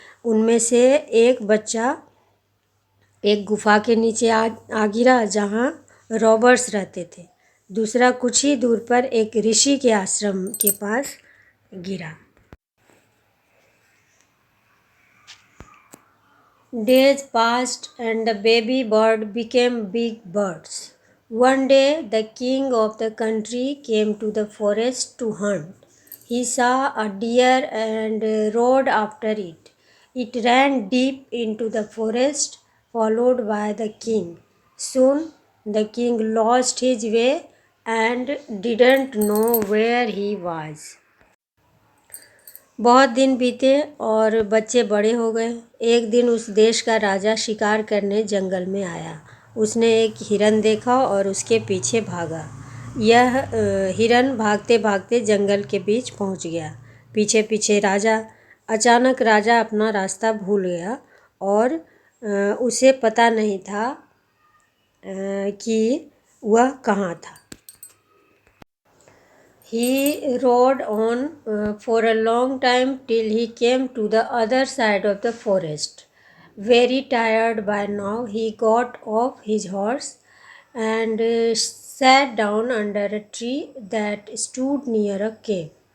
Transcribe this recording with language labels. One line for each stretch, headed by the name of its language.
Hindi: उनमें से एक बच्चा एक गुफा के नीचे आ गिरा जहाँ रॉबर्स रहते थे। दूसरा कुछ ही दूर पर एक ऋषि के आश्रम के पास गिरा।
English: Days passed and the baby bird became big birds. One day the king of the country came to the forest to hunt. He saw a deer and rode after it. It ran deep into the forest, followed by the king. Soon the king lost his way and didn't know where he was.
Hindi: बहुत दिन बीते और बच्चे बड़े हो गए। एक दिन उस देश का राजा शिकार करने जंगल में आया। उसने एक हिरन देखा और उसके पीछे भागा। यह हिरन भागते भागते जंगल के बीच पहुंच गया। पीछे पीछे राजा। अचानक राजा अपना रास्ता भूल गया और उसे पता नहीं था कि वह कहाँ था।
English: He rode on for a long time till he came to the other side of the forest. Very tired by now, he got off his horse and sat down under a tree that stood near a cave.